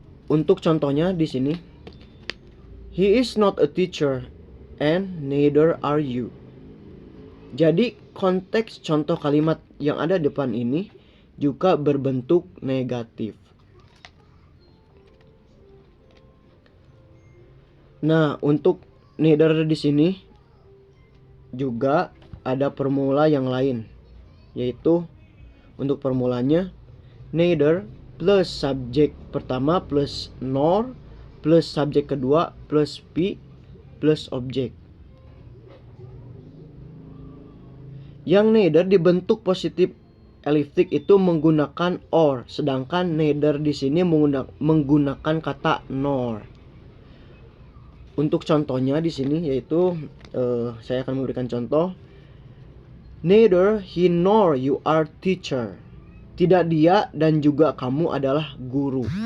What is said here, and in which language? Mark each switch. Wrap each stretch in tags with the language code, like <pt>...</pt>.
<id>Untuk contohnya di sini,</id> <en>he is not a teacher and neither are you.</en> <id>Jadi konteks contoh kalimat yang ada di depan ini juga berbentuk negatif. Nah, untuk neither di sini juga ada formula yang lain, yaitu untuk formulanya neither plus subjek pertama plus nor plus subjek kedua plus P plus objek. Yang neither dibentuk positif eliptik itu menggunakan or, sedangkan neither di sini menggunakan kata nor. Untuk contohnya di sini yaitu saya akan memberikan contoh.</id> <en>Neither he nor you are teacher.</en> <id>Tidak dia dan juga kamu adalah guru.</id>